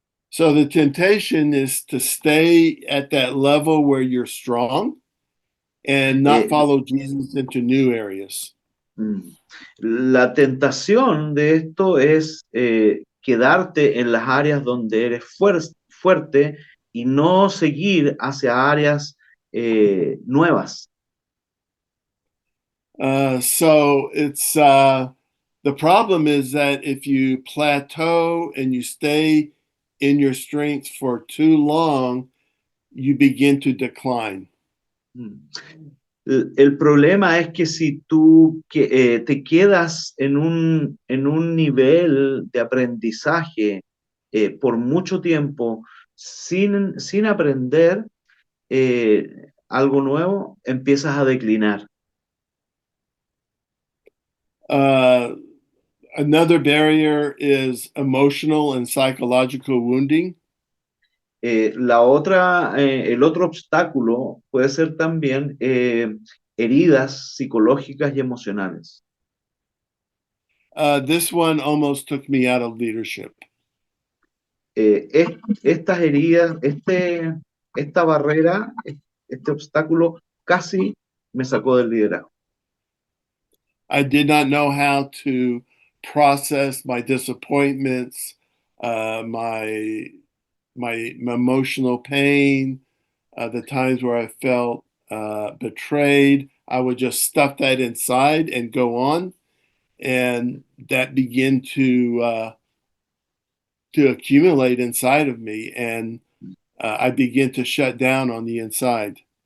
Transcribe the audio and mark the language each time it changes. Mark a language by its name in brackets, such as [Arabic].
[English] So the temptation is to stay at that level where you're strong and not follow Jesus into new areas. [Spanish] La tentación de esto es quedarte en las áreas donde eres fuerte y no seguir hacia áreas nuevas. [English] So it's the problem is that if you plateau and you stay in your strength for too long, you begin to decline. [Spanish] El problema es que si tú te quedas en un nivel de aprendizaje por mucho tiempo sin aprender algo nuevo, empiezas a declinar. [English] Another barrier is emotional and psychological wounding. [Spanish] El otro obstáculo puede ser también heridas psicológicas y emocionales. [English] This one almost took me out of leadership. [Spanish] Estas heridas, esta barrera, este obstáculo casi me sacó del liderazgo. [English] I did not know how to process my disappointments, my emotional pain, the times where I felt betrayed. I would just stuff that inside and go on, and that began to accumulate inside of me, and I began to shut down on the inside.